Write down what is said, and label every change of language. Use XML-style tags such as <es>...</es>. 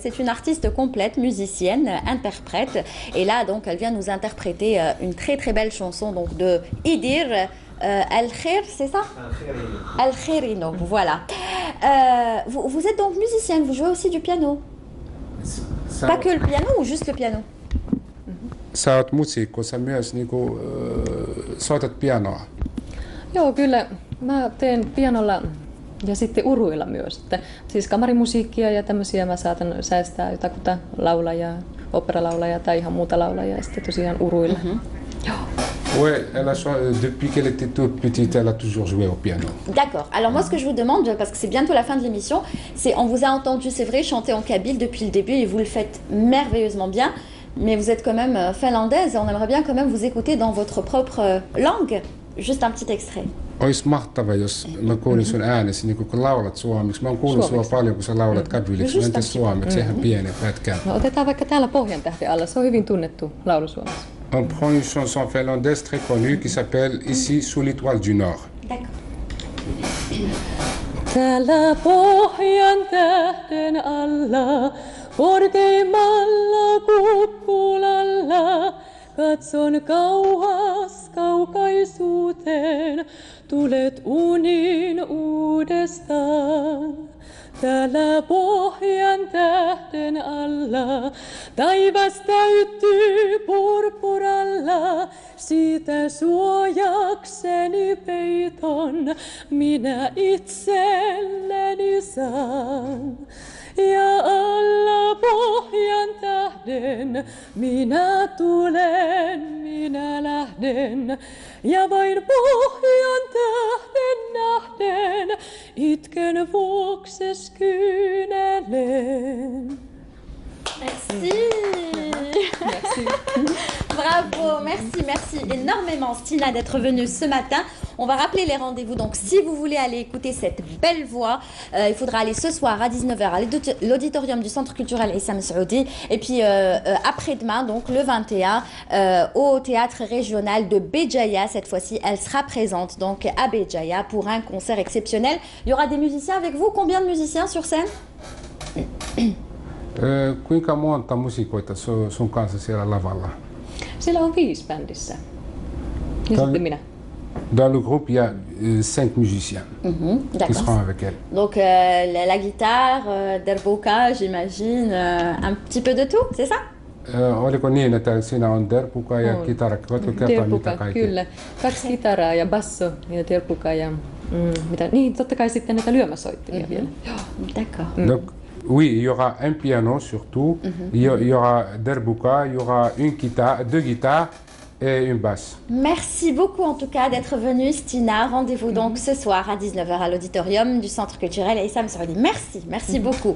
<fr>C'est une artiste complète, musicienne, interprète. Et là, donc, elle vient nous interpréter une très très belle chanson donc de Idir. Al-Khair, c'est ça? Al-Khairino, voilà. Vous êtes donc musicienne, vous jouez aussi du piano? Pas que le piano ou juste le piano?</fr> <fi>Sä oot muusikko, sä myös niinku, soitat pianoa. Joo, kyllä. Mä teen pianolla ja sitten uruilla myös. Että, siis kamarimusiikkia ja tämmöisiä mä saatan säästää jotakuta laulajaa, operalaulajaa tai ihan muuta laulajaa ja sitten tosiaan uruilla. Joo.</fi> <fr>Ouais, depuis qu'elle était toute petite, elle a toujours joué au piano. D'accord. Alors moi, ce que je vous demande, parce que c'est bientôt la fin de l'émission, c'est on vous a entendu, c'est vrai, chanter en kabyle depuis le début et vous le faites merveilleusement bien, mais vous êtes quand même finlandaise et on aimerait bien quand même vous écouter dans votre propre langue. Juste un petit extrait.</fr> <fi>Ois mahtava, jos mä kuulin sun äänesi, niin kun laulat suomeksi. Mä oon kuullut sua paljon, kun sä laulat kabyliksi. Mä entäs suomeksi, sehän pienen pätkän. No, otetaan vaikka täällä Pohjantähden alla, se on hyvin tunnettu laulu Suomessa.</fi> <fr>On prend une chanson finlandaise très connue qui s'appelle Ici sous l'étoile du Nord. D'accord.</fr> <fi>Täällä Pohjantähden alla, korkeimmalla kuppulalla, katson kauas kaukaisuuteen, tulet uniin uudestaan. Täällä Pohjantähden alla, taivas täyttyy purpuralla, siitä suojakseni peiton minä itselleni saan. Ja alla Pohjantähden minä tulen, minä lähden, ja vain Pohjantähden nähden itken vuokses kyynelen.</fi> <fr>Merci. Merci. Bravo, merci énormément Stina d'être venue ce matin. On va rappeler les rendez-vous, donc si vous voulez aller écouter cette belle voix, il faudra aller ce soir à 19h à l'auditorium du Centre culturel Issam Saoudi et puis après-demain, donc le 21, au théâtre régional de Béjaïa. Cette fois-ci, elle sera présente donc à Béjaïa pour un concert exceptionnel. Il y aura des musiciens avec vous. Combien de musiciens sur scène?</fr> <fi>Kuinka monta musikoita sun kanssa siellä lavalla? Siellä on 5 bändissä. Ja sitten minä.</fi> <fr>Dans le groupe, il y a 5 musiciens qui seront avec elle. Donc la guitare, derbuka, j'imagine, un petit peu de tout, c'est ça?</fr> <fi>Oliko niin, että siinä on derbuka ja kitara? Voitko kertoa mitä kaikkea? Kyllä. 2 kitaraa ja basso ja derbuka ja mitä? Niin, totta kai sitten näitä lyömäsoittimia vielä.</fi> <fr>D'accord. Donc, oui, il y aura un piano surtout, il y aura derbuka, il y aura une guitare, 2 guitares et une basse. Merci beaucoup en tout cas d'être venue Stina. Rendez-vous donc ce soir à 19h à l'auditorium du Centre culturel Issam Saoudi. Merci beaucoup.</fr>